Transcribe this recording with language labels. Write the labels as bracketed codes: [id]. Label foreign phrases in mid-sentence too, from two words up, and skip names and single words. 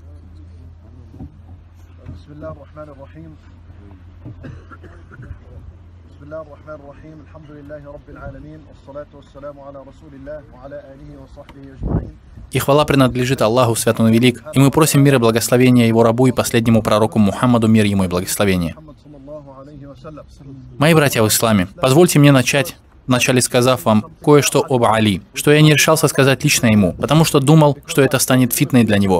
[ar] بسم الله الرحمن الرحيم. بسم الله الرحمن الرحيم. الحمد لله رب العالمين والصلاة والسلام على رسول الله وعلى آله وصحبه أجمعين. [ru] И хвала принадлежит Аллаху, Свят Он и Велик, и мы просим мира и благословения Его рабу и последнему пророку Мухаммаду, мир Ему и благословение. Мои братья в исламе, позвольте мне начать, вначале сказав вам кое-что об Али, что я не решался сказать лично ему, потому что думал, что это станет фитной для него.